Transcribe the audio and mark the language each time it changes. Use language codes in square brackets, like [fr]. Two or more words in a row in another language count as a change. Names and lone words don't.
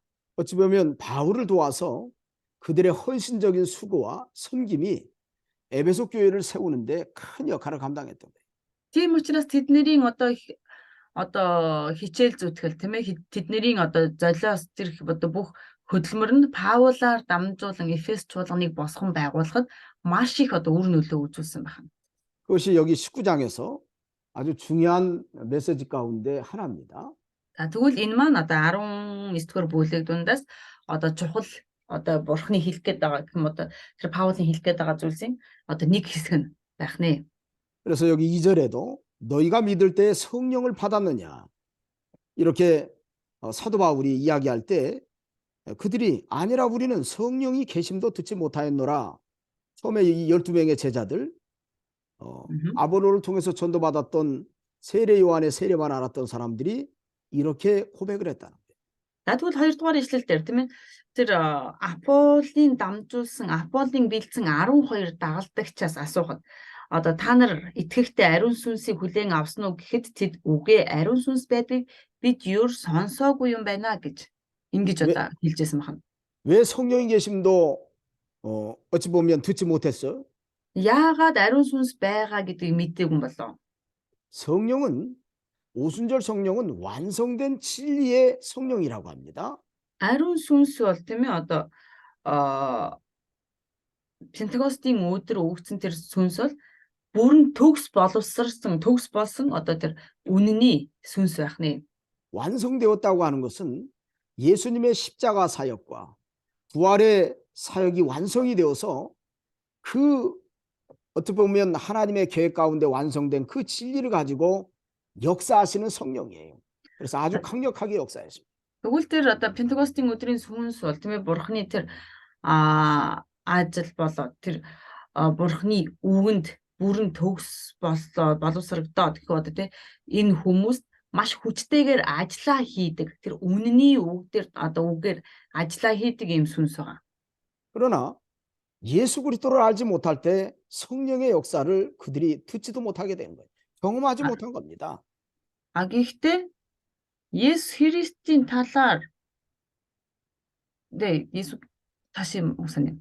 [ko] 어찌 보면 바울을 도와서 그들의 헌신적인 수고와 섬김이 에베소 교회를 세우는데 큰 역할을 감당했던 거예요. [mn] Тийм учраас тэднэрийн одоо хичээл зүтгэл тийм ээ тэднэрийн одоо золиос тэр одоо бүх хөдөлмөр нь Паулаар дамжуулан Эфес чуулганыг босгон байгуулахад маш их одоо үр нөлөө үзүүлсэн байна. [ko] 그것이 여기 19장에서 아주 중요한 메시지 가운데 하나입니다. [mn] За тэгвэл энэ маань одоо 19-р бүлэг дундаас одоо чухал одоо бурхны хэлэх гээд байгаа гэх юм одоо тэр Паулын хэлэх гээд байгаа зүйлсийн одоо нэг хэсэг нь байх нэ. [ko] 그래서 여기 2절에도 너희가 믿을 때 성령을 받았느냐 이렇게 사도 바울이 이야기할 때 그들이 아니라 우리는 성령이 계심도 듣지 못하였노라. 처음에 이 12명의 제자들 아보로를 통해서 전도받았던 세례 요한의 세례만 알았던 사람들이 이렇게 고백을 했다는 거예요. [mn] За тэгвэл 2 дугаар ишлэл дээр тийм ээ тэр Аполлын дамжуулсан Аполлын бэлдсэн 12 дагалдагчаас асуухад одоо та нар итгэхдээ ариун сүнсийг хүлээн авсан уу гэхэд тэд үгүй ариун сүнс байдгийг бид юу сонсоогүй юм байна гэж ингэж одоо хэлжсэн байна. [ko] 왜 성령이 계심도 어찌 보면 듣지 못했어? [mn] Яагаад ариун сүнс байгаа гэдгийг мэдээгүй юм болов? [ko] 성령은 오순절 성령은 완성된 진리의 성령이라고 합니다. [mn] Ариун сүнс бол тийм ээ одоо Пентекостийн өдөр өгсөн тэр сүнс бол бүрэн төгс боловсрсан төгс болсон одоо тэр үнний сүнс байх нэ. [ko] 완성되었다고 하는 것은 예수님의 십자가 사역과 부활의 사역이 완성이 되어서 그 어떻게 보면 하나님의 계획 가운데 완성된 그 진리를 가지고 역사하시는 성령이에요. 그래서 아주 강력하게 역사했습니다. [mn] Тэгвэл тэр одоо Пентекостийн өдрийн сүнс бол тийм ээ бурхны тэр ажил болоод тэр бурхны үгэнд бүрэн төгс боловсрогдоод гэх одоо тийм энэ хүмүүст маш хүчтэйгээр ажиллаа хийдэг тэр үнний үг дээр одоо үгээр ажиллаа хийдэг юм сүнс байгаа. [ko] 그러나 예수 그리스도를 알지 못할 때 성령의 역사를 그들이 듣지도 못하게 된 거예요. 경험하지 못한 겁니다. [mn] Гэхдээ Есүс Христийн талаар [ko] 예수 다시 목사님.